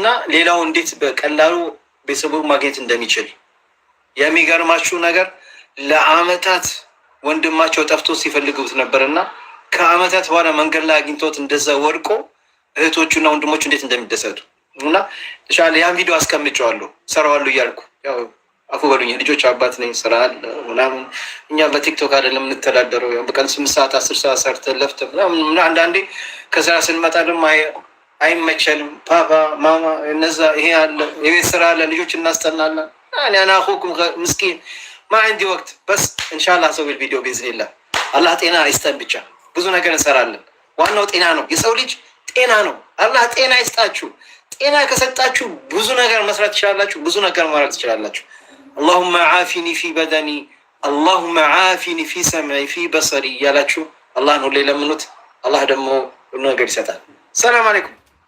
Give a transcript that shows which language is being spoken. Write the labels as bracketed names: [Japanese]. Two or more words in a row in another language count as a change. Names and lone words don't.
[Amharic] ሌላው እንዴት በቀላሉ ቤተሰቡ ማግኘት እንደሚችል የሚገርማችሁ ነገር ለአመታት ወንድማቸው ጠፍቶ ሲፈልጉት ነበርና ከአመታት በኋላ መንገድ ላይ አግኝቶት እንደዛ ወድቆ እህቶቹና ወንድሞቹ እንዴት እንደሚደሰቱ እና ኢንሻአላ ያን ቪዲዮ አስቀምጨዋለሁ ሰራዋለሁ እያልኩ ያው አፉ በሉኝ ልጆች አባት ነኝ ስራ አለ ምናምን እኛ በቲክቶክ አይደለም እንተዳደረው ያው በቀን 8 ሰዓት 10 ሰዓት ሰርተን ለፍተን ምናምን አንዳንዴ ከስራ ስንመጣ ደግሞ አይመቸንም ፓፓ ማማ እነዛ ይሄ አለ የቤት ስራ አለ ልጆች እናስጠናለን [Arabic] انا اخوكم مسكين ما عندي وقت بس ان شاء الله اسوي الفيديو باذن الله الله [Amharic] ጤና ይስጠን ብቻ ብዙ ነገር እንሰራለን ዋናው ጤና ነው የሰው ልጅ ጤና ነው አላህ ጤና ይስጣችሁ ጤና ከሰጣችሁ ብዙ ነገር መስራት ትችላላችሁ ብዙ ነገር ማድረግ ትችላላችሁ [Arabic] اللهم عافني في بدني اللهم عافني في سمعي في بصري [Amharic] ያላችሁ አላህን ሁሌ ለምኑት አላህ ደግሞ ነገር ይሰጣል [Arabic] سلام عليكم